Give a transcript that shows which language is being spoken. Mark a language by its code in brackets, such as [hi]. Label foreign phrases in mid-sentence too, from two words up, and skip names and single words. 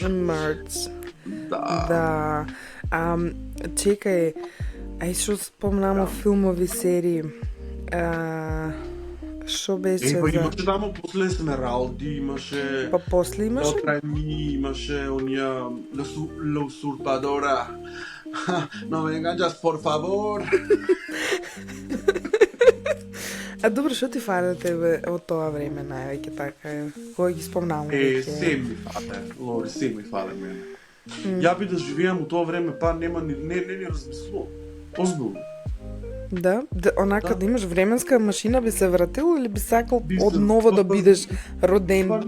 [mk] Мерч. Да. Чекај, што спомнамо филмови серии. Што беше Па за... имаше тамо после Есмералди, имаше... Па после имаше? Отрани, имаше онија... [es] La usurpadora. No me enganchas, por favor. [mk] Добро, што ти фале тебе од тоа време највеќе така, кога ги спомнавам? Се ми фале, Лори, се ми фале мене. Ја би да живеам у тоа време, па нема ни размислувам. Озбилно. Да, онака да имаш временска машина би се вратил или би сакал одново да бидеш роден?